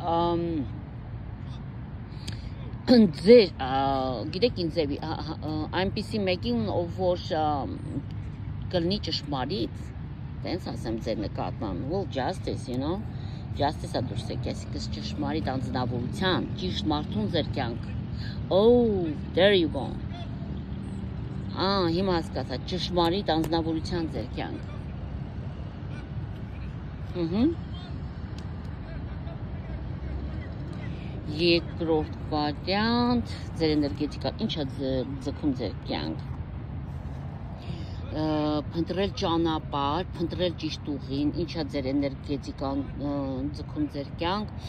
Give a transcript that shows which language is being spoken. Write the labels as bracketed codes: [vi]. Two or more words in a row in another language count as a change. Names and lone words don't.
[hy] ձեր, գիտեք ինձ ձևի, այնպիսի մեկին, որ կլինի ճշմարիտ, տենց ասեմ ձեր նկատմամբ, [en] well, justice, you know, [hy] justice-ը դուրս եկի, այսինքն ճշմարիտ անձնավորության, ճիշտ մարդուն ձեր կյանք, [en] oh, there you go, [hy] հիմա հասկացա, ճշմարիտ անձնավորության ձեր կյանք, երկրորդ վարիանտ, ձեր էներգետիկա, ինչ է ձգում ձեր կյանք, փնտրել ճանապարհ, փնտրել ճիշտ ուղին, ինչ է ձեր էներգետիկան ձգում ձեր կյանք,